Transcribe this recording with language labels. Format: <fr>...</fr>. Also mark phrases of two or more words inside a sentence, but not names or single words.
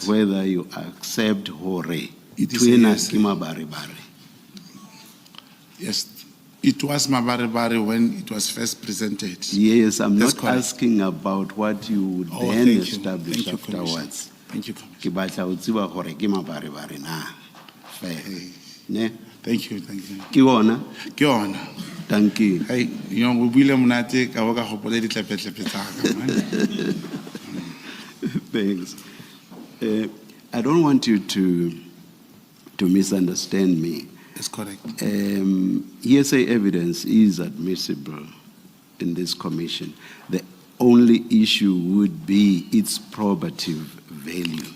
<en>whether you accept hore. It is a yes. Mabaribari. Yes, it was Mabaribari when it was first presented. Yes, I'm That's not correct. asking about what you would Oh, then thank you. establish Thank you, afterwards. Thank you, Commissioner.</en> <st>Ke batla ho tseba hore ke mabaribari na. Fair. Ne?</st> <en>Thank you, thank you.</en> <st>Ke bona? Ke yona.</st> <en>Thank you. Hey, you know,</en> <st>we buile monate ka bo ka gopola ditlepetle tsa ka.</st> <en>Thanks. I don't want you to misunderstand me. That's correct. Hearsay evidence is admissible in this commission. The only issue would be its probative value.</en>